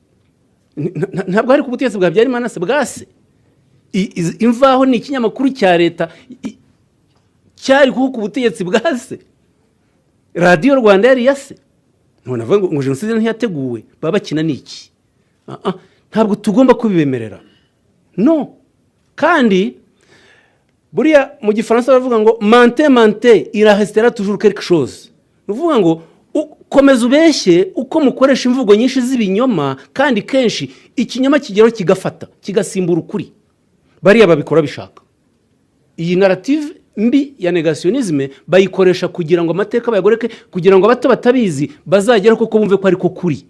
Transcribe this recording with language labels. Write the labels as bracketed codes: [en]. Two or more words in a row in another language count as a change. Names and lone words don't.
[rw] Ntabwo hari ku butegetsi bwa Habyarimana se bwase. Imvaho ni ikinyamakuru cya leta cyari ku butegetsi bwase. Radio Rwanda yari yase. None avuga ngo jenoside ntiyateguwe, baba bakina niki? Ntabwo tugomba kubibemerera. No. Kandi buriya mu Gifaransa bavuga ngo [fr] mente il restera toujours quelque chose. [rw] Uvuga ngo komeza ubeshye uko mukoresha imvugo nyinshi z'ibinyoma, kandi kenshi ikinyoma kigero kigafata kigasimbura ukuri. Bariya babikora bishaka. Iyi narrative mbi ya negationisme bayikoresha kugira ngo amateka bayagoreke, kugira ngo abato batabizi bazagera koko bumve ko ariko kuri.